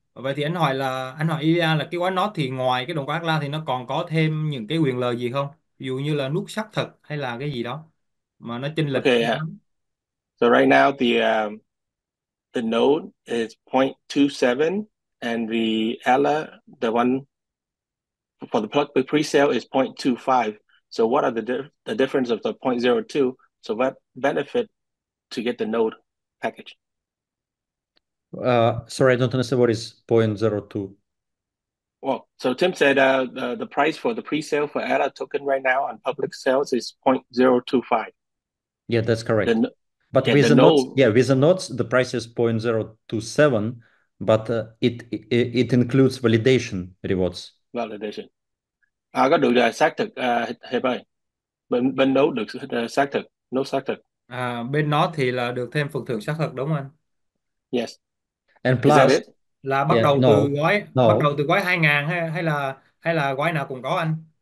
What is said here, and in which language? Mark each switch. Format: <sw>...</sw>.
<vi>Vậy thì anh hỏi Ilya là cái gói nốt thì ngoài cái đồng của Atlas thì nó còn có thêm những cái quyền lợi gì không? Ví dụ như là nút xác thực hay là cái gì đó mà nó chênh lệch</vi> <en>Okay,</en> <vi>nhiều lắm.</vi> <en>so right now the node is 0.27 and the Ella, the one for the pre-sale is 0.25. So what are the difference of the 0.02? So what benefit to get the node package? Sorry, I don't understand what is 0.02. Well, so Tim said the price for the pre-sale for ADA token right now on public sales is 0.025. Yeah, that's correct. The But yeah, with the the notes, node yeah, with the notes, the price is 0.027, but it includes validation rewards.</en> <vi>validation. Có được xác thực Hiệp ơi. Bên node được xác thực, node xác thực. Bên nó thì là được thêm phần thưởng xác thực đúng không anh?</vi> <en>Yes. And Is that plus, it?</en> <vi>Là</vi> <en>yeah, no,</en> <vi>bắt đầu</vi> <en>no,</en> <vi>từ gói 2.000 hay là gói nào cũng có anh?</vi>